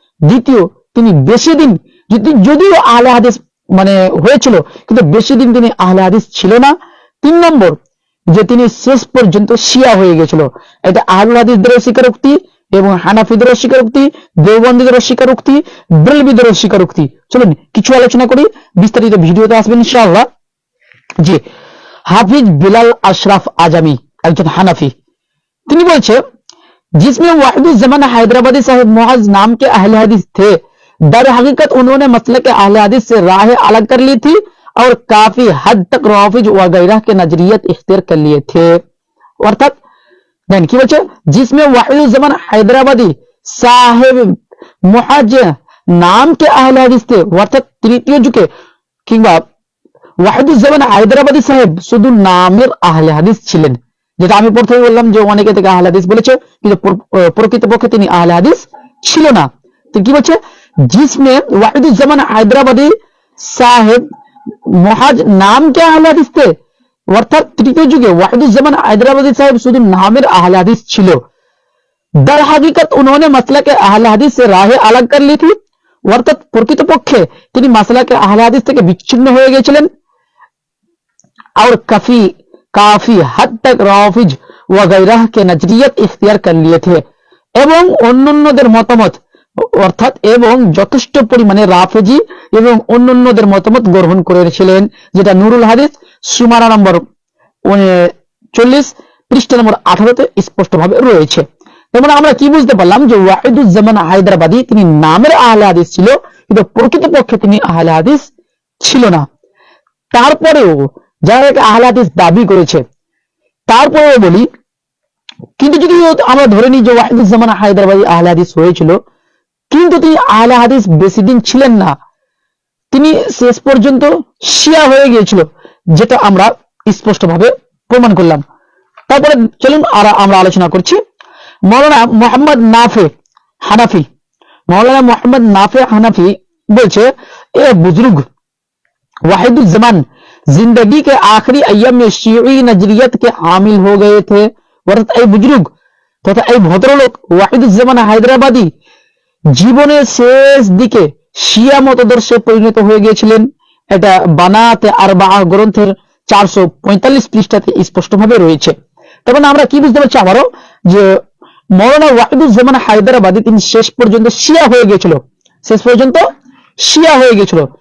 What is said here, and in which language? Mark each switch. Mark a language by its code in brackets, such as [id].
[bn] দ্বিতীয় তিনি বেশি দিন যদিও আহলে হাদিস মানে হয়েছিল কিন্তু বেশি দিন তিনি আহলে হাদিস ছিল না। 3 নম্বর যে তিনি শেষ পর্যন্ত শিয়া হয়ে গেছিল। এটা আহলুল হাদিসদের স্বীকারোক্তি এবং হানাফিদেরও স্বীকারোক্তি, দেওবন্দীদেরও স্বীকারোক্তি, বেরেলভীদেরও স্বীকারোক্তি। চলুন কিছু আলোচনা করি, বিস্তারিত ভিডিওতে আসবেন ইনশাআল্লাহ। জি, হাফিজ বিলাল আশরাফ আজামি একজন হানাফি, তিনি বলছে [hi] जिसमें वाहिदुज्जमान हैदराबादी साहब मुआज नाम के अहले हदीस थे, दर हकीकत उन्होंने मसले के अहले हदीस से राहें अलग कर ली थी और काफी हद तक रौफिज वगैरह के नजरियत इख्तियार कर लिए थे। अर्थात देन की বলছে जिसमें वाहिदुज्जमान हैदराबादी साहब मुआज नाम के अहले हदीस थे, अर्थात [bn] তৃতীয় যুগে কিংবা ওয়াহিদুজ্জামান হায়দ্রাবাদী সাহেব শুধু নামের আহলে হাদিস ছিলেন, যেটা আমি প্রথমে বললাম যে অনেকে থেকে আহলে হাদিস বলেছে কিন্তু প্রকৃতপক্ষে তিনি আহলে হাদিস ছিল না। তো কি বলছে [hi] जिसमें वाहिदुज्जमान हैदराबादी साहेब मुआज नाम के अहले हदीस थे, [bn] অর্থাৎ তৃতীয় যুগে ওয়াহিদুজ্জামান হায়দ্রাবাদী সাহেব শুধু নামের আহলে হাদিস ছিল। [hi] दर हकीकत उन्होंने मसला के अहले हदीस से राहें अलग कर ली थी, [bn] অর্থাৎ প্রকৃতপক্ষে তিনি মাসলাকে আহলে হাদিস থেকে বিচ্ছিন্ন হয়ে গিয়েছিলেন। [hi] और काफी हद तक रौफिज वगैरह के नजरियत इख्तियार कर लिए थे, [bn] এবং অন্যান্যদের মতামত অর্থাৎ এবং যথেষ্ট পরিমাণে রাফেজি এবং অন্যান্যদের মতামত গ্রহণ করেছিলেন, যেটা নুরুল হাদিস সুমানা নম্বর 40 পৃষ্ঠা নম্বর 18-তে স্পষ্টভাবে রয়েছে। যেমন আমরা কি বুঝতে পারলাম যে ওয়াহিদুজ্জামান হায়দ্রাবাদী তিনি নামের আহলে হাদিস ছিল, কিন্তু প্রকৃতপক্ষে তিনি আহলে হাদিস ছিল না। তারপরেও যারা আহলে হাদিস দাবি করেছে, তারপরেও বলি, কিন্তু যদি আমরা ধরে নিই যে ওয়াহিদুজ্জামান হায়দ্রাবাদী আহলে হাদিস হয়েছিল, কিন্তু তিনি আহলে হাদিস বেশি দিন ছিলেন না, তিনি শেষ পর্যন্ত শিয়া হয়ে গিয়েছিল, যেটা আমরা স্পষ্টভাবে প্রমাণ করলাম। তারপরে চলুন আমরা আলোচনা করছি মৌলানা মোহাম্মদ নাফে হানাফি। [hi] मौलाना मोहम्मद नाफे हनफी बोलছে ए बुजुर्ग वाहिदुज्जमान जिंदगी के आखिरी अय्याम में शिई नजरियत के हामिल हो गए थे। [bn] অর্থাৎ এই বুজুর্গ তথা এই ভদ্রলোক ওয়াহিদুজ্জামান হায়দ্রাবাদী জীবনের শেষ দিকে শিয়া মতদর্শে পরিণত হয়ে গিয়েছিলেন। এটা বানাতে আরবা গ্রন্থের 445 পৃষ্ঠাতে স্পষ্টভাবে রয়েছে। তবে আমরা কি বুঝতে পারছি আবারও যে মৌলানা ওয়াহিদুজ্জামান হায়দ্রাবাদী তিনি শেষ পর্যন্ত শিয়া হয়ে গিয়েছিল, শেষ পর্যন্ত শিয়া হয়ে গিয়েছিল।